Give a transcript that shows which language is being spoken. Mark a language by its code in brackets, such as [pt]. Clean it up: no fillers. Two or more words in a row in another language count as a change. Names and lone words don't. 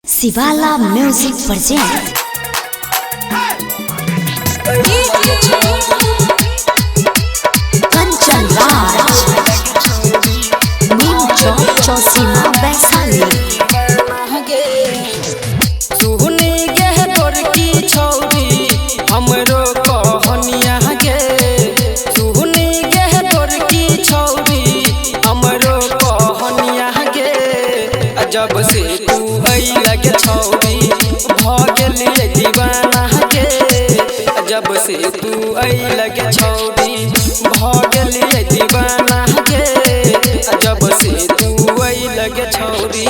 [en] Shivala Music present Kanchan Raj Neem Chowk Chausima Vaishali. [mai] सुहनी गे तोर की छौरी हमरो कहनिया गे, सुहनी गे तोर की छौरी हमरो कहनिया गे। जब से तू आई लगे छौरी भ गेलिए दीवाना गे, जब से तू आई लगे छौरी भ गेलिए दीवाना गे, जब से तू आई लगे छौरी।